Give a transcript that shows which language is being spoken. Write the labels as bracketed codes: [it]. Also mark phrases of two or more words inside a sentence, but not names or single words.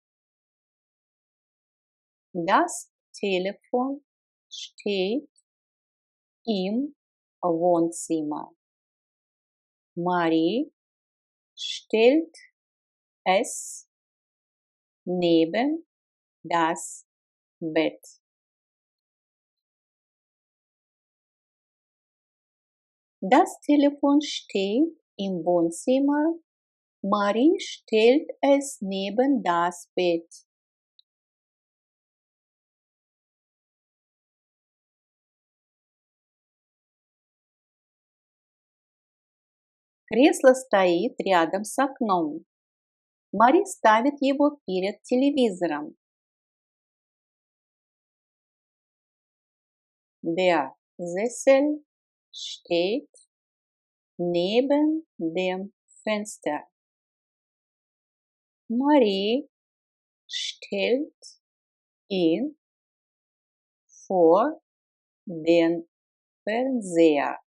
[de] Das Telefon steht im Wohnzimmer. Marie stellt es neben das Bett. Das Telefon steht im Wohnzimmer. Marie stellt es neben das Bett. [ru] Кресло стоит рядом с окном. Мари ставит его перед телевизором. [de] Der Sessel steht neben dem Fenster. Marie stellt ihn vor den Fernseher.